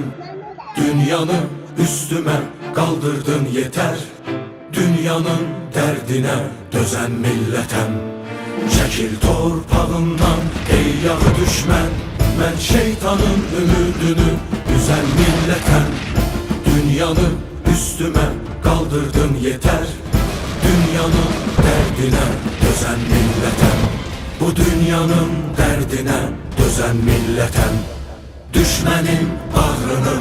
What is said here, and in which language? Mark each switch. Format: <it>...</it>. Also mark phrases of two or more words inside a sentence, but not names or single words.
<az>Dünyanı üstümə qaldırdın yeter, dünyanın dərdinə dözən millətəm. Çekil torpağımdan ey yağı düşmən, mən şeytanın ümidini üzən millətəm.</az> <tr>Dünyanı üstüme kaldırdın yeter, dünyanın derdine dözen milletem. Bu dünyanın derdine dözen milletem. Düşmenin bağrı</tr>